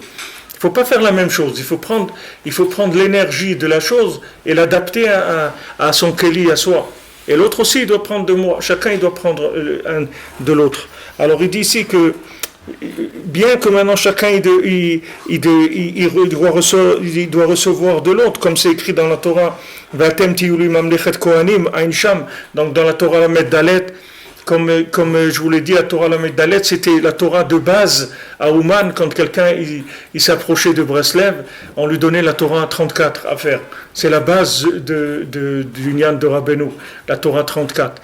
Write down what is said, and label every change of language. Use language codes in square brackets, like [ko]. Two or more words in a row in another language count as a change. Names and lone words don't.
[fr] Il ne faut pas faire la même chose, il faut prendre l'énergie de la chose et l'adapter à son keli, à soi. Et l'autre aussi, il doit prendre de moi, chacun il doit prendre de l'autre. Alors il dit ici que bien que maintenant chacun doit recevoir de l'autre, comme c'est écrit dans la Torah, [he] ואתם תהיו לי ממלכת כהנים אין שם, [fr] donc dans la Torah [he] למד דלת, [fr] comme je vous l'ai dit, la Torah [he] למד דלת, [fr] c'était la Torah de base à Ouman, quand quelqu'un il s'approchait de Breslev, on lui donnait la Torah 34 à faire. C'est la base du Nyan de Rabbeinu, la Torah 34.